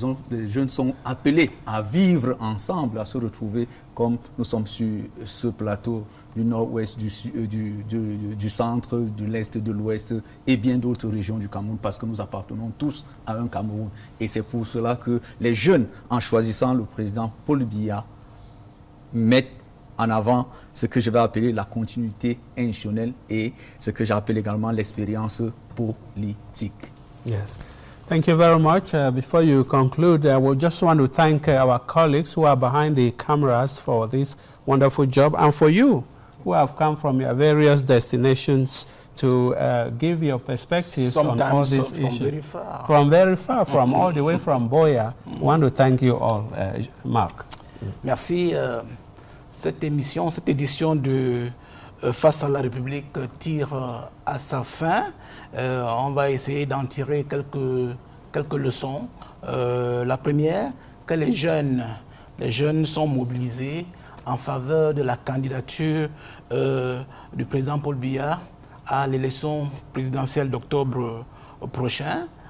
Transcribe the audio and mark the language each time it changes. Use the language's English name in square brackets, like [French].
[French] Les jeunes sont appelés à vivre ensemble, à se retrouver comme nous sommes sur ce plateau du nord-ouest, du centre, de l'est, de l'ouest et bien d'autres régions du Cameroun, parce que nous appartenons tous à un Cameroun. Et c'est pour cela que les jeunes, en choisissant le président Paul Biya, mettent en avant ce que je vais appeler la continuité institutionnelle et ce que j'appelle également l'expérience politique. [English] Yes. Thank you very much. Before you conclude, I would just want to thank our colleagues who are behind the cameras for this wonderful job, and for you who have come from your various destinations to give your perspectives Sometimes on all these from issues. very far. From very far, from all the way from Boya. I want to thank you all, Mark. [French] Merci. Cette édition de Face à la République tire à sa fin. On va essayer d'en tirer quelques leçons. La première, que les jeunes sont mobilisés en faveur de la candidature du président Paul Biya à l'élection présidentielle d'octobre prochain.